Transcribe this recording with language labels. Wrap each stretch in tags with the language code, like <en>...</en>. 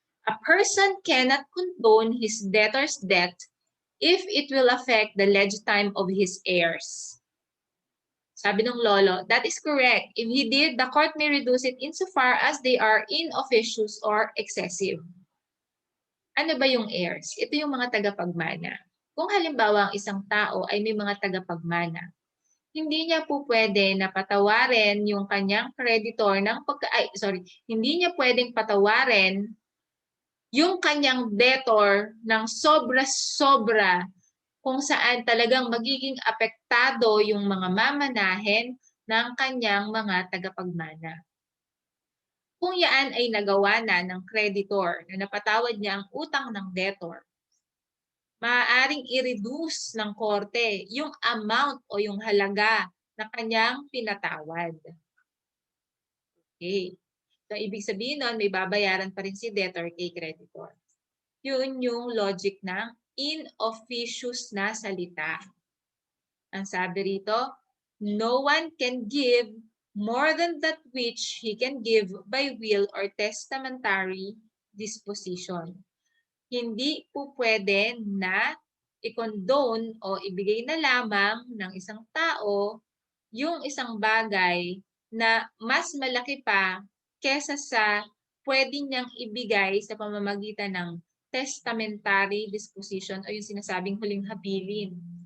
<en>A person cannot condone his debtor's debt if it will affect the legitime of his heirs.</en> <tl>Sabi ng lolo,</tl> <en>that is correct. If he did, the court may reduce it insofar as they are inofficious or excessive.</en> <tl>Ano ba yung heirs? Ito yung mga tagapagmana. Kung halimbawa ang isang tao ay may mga tagapagmana, hindi niya po pwede na patawarin yung kanyang creditor ng hindi niya pwedeng patawarin yung kanyang debtor ng sobra-sobra kung saan talagang magiging apektado yung mga mamanahin ng kanyang mga tagapagmana. Kung yan ay nagawa na ng creditor na napatawad niya ang utang ng debtor, maaaring i-reduce ng korte yung amount o yung halaga na kanyang pinatawad. Okay. So, ibig sabihin nun, may babayaran pa rin si debtor kay creditor. Yun yung logic ng in officious na salita. Ang sabi rito,</tl> <en>no one can give more than that which he can give by will or testamentary disposition.</en> <tl>Hindi po pwede na i-condone o ibigay na lamang ng isang tao yung isang bagay na mas malaki pa kesa sa pwede niyang ibigay sa pamamagitan ng testamentary disposition o yung sinasabing huling habilin.</tl>